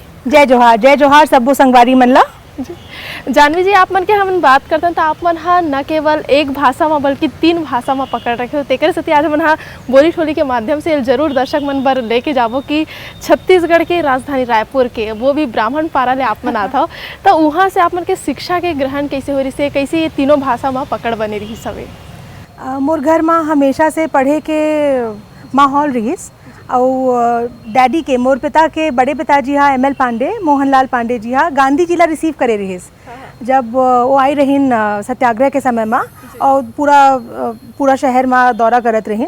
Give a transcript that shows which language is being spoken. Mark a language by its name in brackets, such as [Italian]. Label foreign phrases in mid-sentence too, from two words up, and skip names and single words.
[Chhattisgarhi] जय जोहार सबो संगवारी मन ला। जानवी जी, आप मन के हम बात करते हैं तो आप मन हा न केवल एक भाषा में बल्कि 3 भाषा में पकड़ रखे हो। तेकर से आज मन हा बोली ठोली के माध्यम से जरूर दर्शक मन बर लेके जाबो कि छत्तीसगढ़ के राजधानी रायपुर के वो भी ब्राह्मण पारा ले आप मन आता हो, तो वहाँ से आप मन के शिक्षा के ग्रहण कैसे हो रही से, कैसे ये तीनों भाषा में पकड़ बने रही सवे? मोर घर में हमेशा से पढ़े के माहौल रहीस और डैडी के मोर पिता के बड़े पिताजी हाँ ML पांडे, मोहनलाल पांडे जी हाँ गांधी जी ला रिसीव करे रहीस जब वो आई रहीन सत्याग्रह के समय में और पूरा शहर में दौरा करत रहीन।